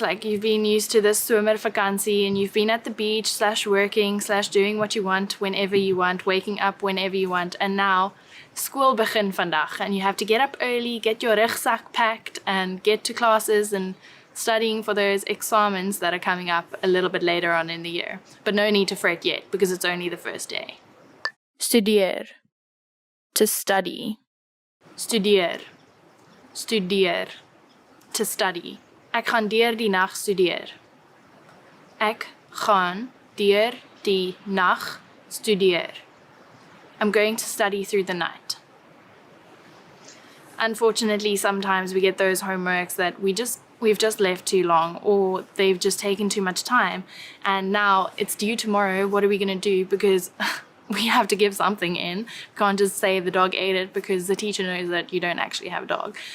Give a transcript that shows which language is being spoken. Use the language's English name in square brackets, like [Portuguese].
[English] Like, you've been used to this somervakansie and you've been at the beach / working / doing what you want whenever you want, waking up whenever you want, and now school begin vandag and you have to get up early, get your rugzak packed and get to classes and studying for those examens that are coming up a little bit later on in the year. But no need to fret yet because it's only the first day. [Afrikaans] Studeer, [English] to study. [Afrikaans] Studeer, studeer, [English] to study. [Afrikaans] Ek gaan deur die nag studeer. Ek gaan deur die nag studeer. [English] I'm going to study through the night. Unfortunately, sometimes we get those homeworks that we've just left too long, or they've just taken too much time, and now it's due tomorrow. What are we going to do? Because we have to give something in. Can't just say the dog ate it, because the teacher knows that you don't actually have a dog.